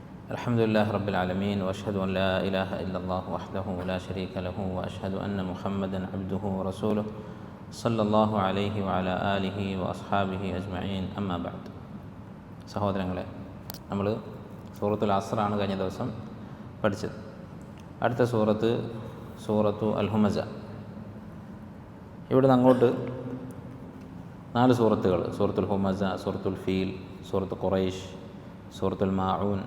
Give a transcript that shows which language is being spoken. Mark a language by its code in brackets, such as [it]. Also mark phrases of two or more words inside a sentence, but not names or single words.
[ar] الحمد لله رب العالمين وأشهد أن لا إله إلا الله وحده لا شريك له وأشهد أن محمدا عبده ورسوله صلى الله عليه وعلى آله وأصحابه أجمعين أما بعد. [ml] സഹോദരങ്ങളെ, നമ്മൾ സൂറത്തുൽ അസ്റാണ് കഴിഞ്ഞ ദിവസം പഠിച്ചത്. അടുത്ത സൂറത്തു അൽ ഹുമസ. ഇവിടുന്ന് അങ്ങോട്ട് 4 സൂറത്തുകൾ: സൂറത്തുൽ ഹുമസ, സൂറത്തുൽ ഫീൽ, സൂറത്ത് ഖുറൈശ്, സൂറത്തുൽ മാഊൻ.